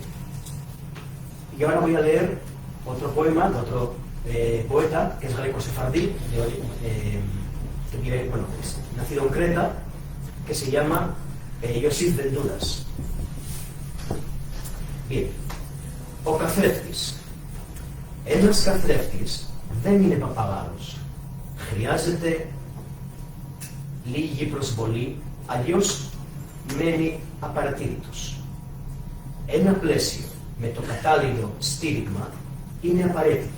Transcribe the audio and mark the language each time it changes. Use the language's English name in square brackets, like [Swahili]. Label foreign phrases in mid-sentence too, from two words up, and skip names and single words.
[Spanish] Y ahora voy a leer otro poema de otro poeta, que es greco-sefardí, que vive, bueno, es nacido en Creta, que se llama Iosif Benduras. Bien. [Greek] Ο καθρέφτης. Ένας καθρέφτης δεν είναι παπαγάλος. Χρειάζεται λίγη προσβολή, αλλιώς μένει απαρατήρητος. Ένα πλαίσιο με το κατάλληλο στήριγμα είναι απαραίτητο.